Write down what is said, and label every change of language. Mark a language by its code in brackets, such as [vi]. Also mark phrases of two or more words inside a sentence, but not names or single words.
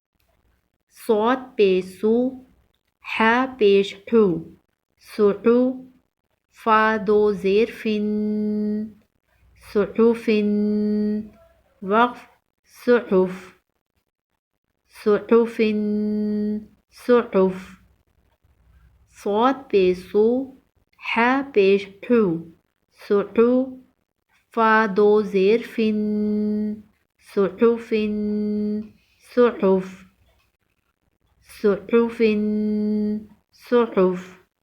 [ur] صاد پیش سو، ح پیش حو، سحو، فا دو زیر فن، صحف، وقف صحف، صحف، صحف، صاد پیش سو، ح پیش حو، صحو، فا دو زیر فن، صحف، صحف، صحف، صحف۔